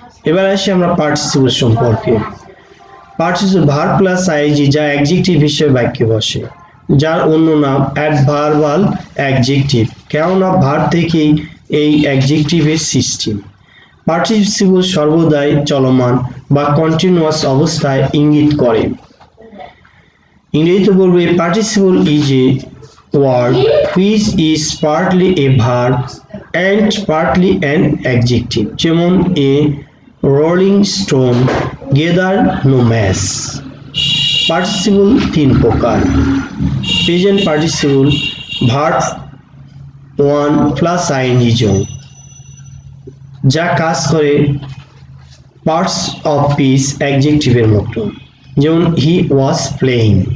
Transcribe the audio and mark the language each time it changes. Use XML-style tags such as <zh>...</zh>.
<bn>এবার আসি আমরা পার্টিসিপল সম্পর্কে। পার্টিসিপল ভার্ব প্লাস আইজি যা অ্যাডজেক্টিভ হিসেবে বাক্যে বসে। যার অন্য নাম অ্যাডভার্বাল অ্যাডজেক্টিভ, কেননা ভার্ব থেকেই এই অ্যাডজেক্টিভের সৃষ্টি। পার্টিসিপল সর্বদাই চলমান বা কন্টিনিউয়াস অবস্থায় ইঙ্গিত করে। ইংরেজিতে বলবো</bn> <en>A participle is a word which is partly a verb and partly an adjective, যেমন a rolling stone gather no mass।</en> <bn>Participle তিন প্রকার। Present participle verb 1 plus ING যৌগ, যা কাজ করে পার্টস অফ স্পিচ অ্যাডজেক্টিভের মতো, যেমন</bn> <en>He was playing.</en>